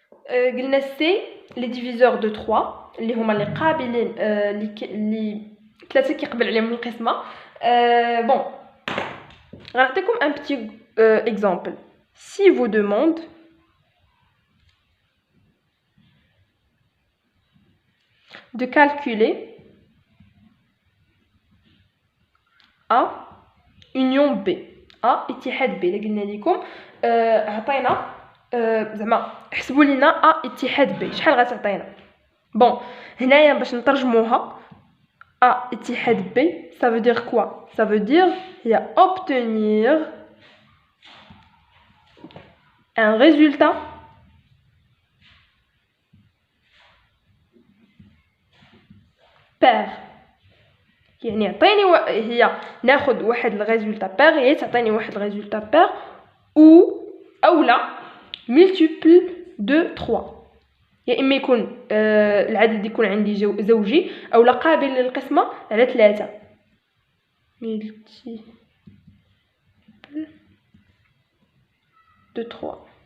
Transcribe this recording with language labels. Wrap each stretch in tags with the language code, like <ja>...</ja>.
<ar>قلنا سي لي ديفيزور دو 3 اللي هما اللي قابلين اللي 3 كيقبل عليهم القسمه. بون غنعطيكم ان بتي اكزامبل.</ar> <fr>si vous demande de calculer A union B</fr> <ar>A اتحاد B اللي قلنا لكم عطينا زعما حسبوا لينا A اتحاد B شحال غتعطينا. بون هنايا باش نترجموها A اتحاد B</ar> <fr>ça veut dire quoi? ça veut dire هي obtenir un résultat pair.</fr> <ar>يعني يعطيني هي ناخذ واحد الريزولتا بير هي تعطيني واحد الريزولتا بير او لا ملتيبل دو 3 يا اما يكون العدد يكون عندي زوجي او لا قابل للقسمه على 3 ملتيبل دو 3.</ar>